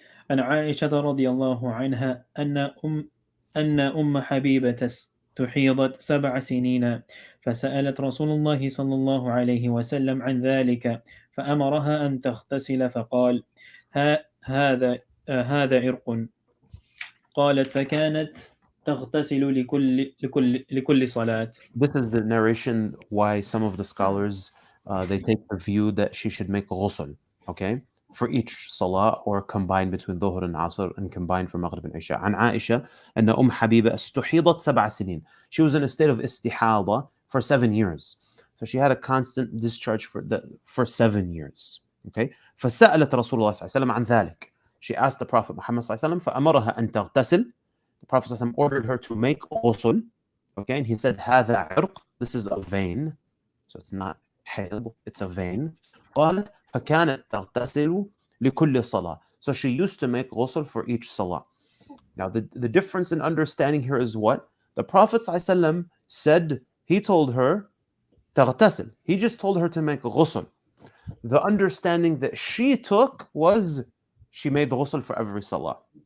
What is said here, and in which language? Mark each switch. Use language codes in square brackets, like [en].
[ar] عن عائشة رضي الله عنها أن أم حبيبة استحيضت 7 سنين فسألت رسول الله صلى الله عليه وسلم عن ذلك فأمرها أن تغتسل فقال هذا عرق قالت فكانت تغتسل لكل صلاة. [en] This is the narration why some of the scholars they take the view that she should make ghusl, okay, for each salah or combine between dhuhr and asr and combine for maghrib and isha. [ar] عن عائشة أن أم حبيبة استحيضت 7 سنين. [en] She was in a state of istihada for 7 years. So she had a constant discharge for 7 years. Okay. [ar] فسألت رسول الله صلى الله عليه وسلم عن ذلك. [en] She asked the Prophet Muhammad [ar] صلى الله عليه وسلم فأمرها أن تغتسل. [en] The Prophet [ar] صلى الله عليه وسلم [en] ordered her to make ghusl. Okay, and he said [ar] هذا عرق. [en] This is a vein. So it's not hayd, it's a vein. [ar] قالت فكانت تغتسل لكل صلاة. [en] So she used to make ghusl for each salah. Now the difference in understanding here is what? The Prophet ﷺ said, he told her [ar] تغتسل. [en] He just told her to make ghusl. The understanding that she took was she made ghusl for every salah.